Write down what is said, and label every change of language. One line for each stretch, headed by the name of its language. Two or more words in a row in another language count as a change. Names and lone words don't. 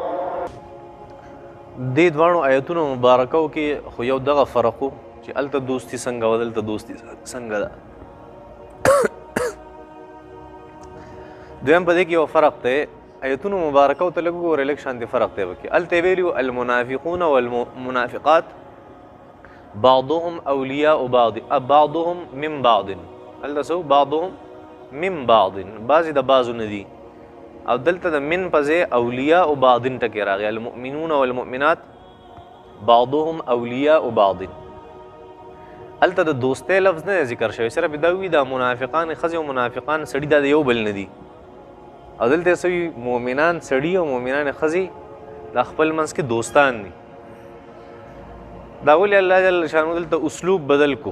Pashto: دې دواړو آیتونو مبارکو کې خو یو دغه فرق و چې هلته دوستي څنګه وه، دلته دوستي څنګه ده. دویم په دې کې یو فرق دی، آیتونو مبارکو ته لږ وګورئ، لږ شانتې فرق دی پکې. هلته یې ویلي
Arabic: المنافقون والمنافقات بعضهم اولیاء بعض، بعضهم من بعض.
Pashto: هلته څه
Arabic: بعضهم من بعض،
Pashto: بعضې د بعضو نه دي. او دلته د من په ځای
Arabic: اولیاء بعض
Pashto: ټکې راغی،
Arabic: المؤمنون والمؤمنات بعضهم اولیاء بعض.
Pashto: هلته د دوستۍ لفظ نه ذکر شوی، صرف دا وي دا منافقان ښځې او منافقان سړي دا د یو بل نه دي. او دلته یې څه وي مؤمنان سړي او مؤمنان ښځې دا خپل منځ کې دوستان دي. دا ولې الله جل شانو دلته اسلوب بدل کو؟